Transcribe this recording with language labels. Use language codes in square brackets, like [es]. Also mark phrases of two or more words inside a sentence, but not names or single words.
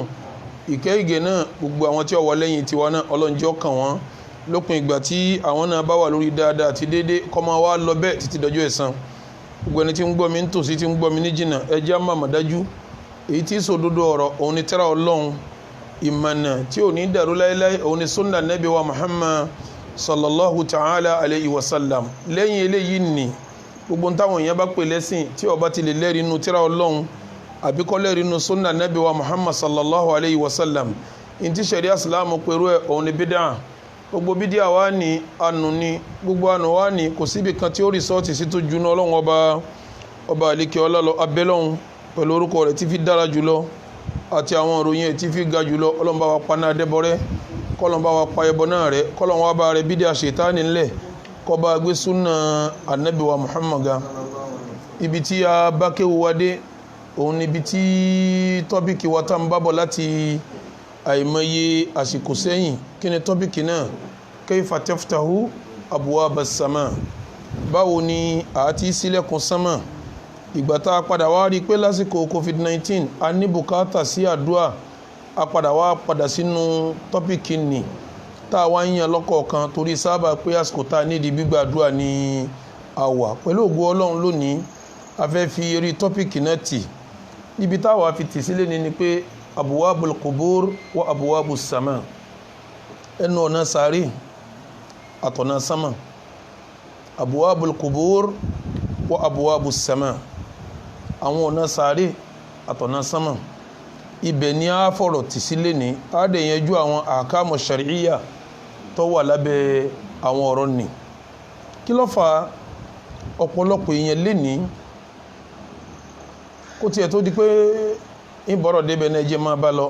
[yo] Ìkẹ́ ìgẹ̀ náà gbogbo àwọn tí ó wà lẹ́yìn tiwa náà, Ọlọ́run jẹ́ ó kàn wọ́n lópin ìgbà tí àwọn náà bá wà lórí dáadáa àti déédéé, kó máa wá lọ bẹ́ẹ̀ títí dọjọ́ ẹ̀san. Gbogbo ẹni tí ń gbọ́ mi nítòsí, tí ń gbọ́ mi ní jìnnà, ẹ jẹ́ á máa mọ̀ dájú èyí tí sòdodo ọ̀rọ̀ òun ni tírà Ọlọ́run, ìmọ̀nà tí ò ní dàrú láéláé òun ni sunna Nabi wa Muhammad [ar] صلى الله تعالى عليه وسلم. [yo] Lẹ́yìn eléyìí ni gbogbo táwọn èèyàn bá pè lẹ́sìn tí ó bá ti lè lẹ́rìí inú tírà Ọlọ́run àbí kó lẹ́rìí inú sunna Nabi wa Muhammad [ar] صلى الله عليه وسلم, [yo] in ti sharia islam pẹ̀lú ẹ̀ òun ni bídà. Gbogbo bídà wá ní ànú ni, gbogbo ànú wá ní kò síbi kan tí ó rìsọ́ọ̀tì sí tó juná Ọlọ́run ọba àlékè ọlá lọ. Abẹ́lọ́run pẹ̀lú orúkọ rẹ̀ tí fi dára jùlọ àti àwọn ìròyìn ẹ̀ tí fi ga jùlọ, Ọlọ́run bá wa pa náà dẹ́bọrẹ́, kọ́lọ́n bá wa pa ẹbọ náà rẹ́, kọ́lọ́n wá bá rẹ̀ bídà ṣètánì ńlẹ̀, kó bá gbé súnà Ànábì wa Muhammad ga. Ibi tí a bá kéwu wa dé òun ni ibi tí tọ́pìkì wa tá ń bábọ̀ láti àìmọye àsìkò sẹ́yìn. Kí ni tọ́pìkì náà? [ar] كيف تفتح أبواب السماء. [yo] Báwo ni a ti ṣílẹ̀kùn sánmà? Ìgbà tá a padà wá rí pé lásìkò COVID-19 a ní bùkátà sí àdúà, a padà sínú tọ́pìkì ni tá a wá ń yan lọ́kọ̀ọ̀kan torí sábà pé àsìkò tá a nídìí gbígbàdúrà ní àwà. Pẹ̀lú ògo Ọlọ́run lónìí a fẹ́ fi eré tọ́pìkì náà tì. Ibi táwa fi tì sílẹ̀ ni pé [ar] أبواب القبور وأبواب السماء, [yo] ẹnu ọ̀nà sàárè àtọ̀nà sánmà. [ar] أبواب القبور وأبواب السماء, [yo] àwọn ọ̀nà sàárè àtọ̀nà sánmà. Ibẹ̀ ni a fọ̀rọ̀ tì sílẹ̀ ní a dẹ̀ yanjú àwọn àkámù ṣàríyà tó wà lábẹ́ àwọn ọ̀rọ̀ ni. Kí ló fà ọ̀pọ̀lọpọ̀ èèyàn lénìí kó tiẹ̀ tó di pé ìbọ̀rọ̀ débẹ̀ náà jẹ́ máa bá lọ.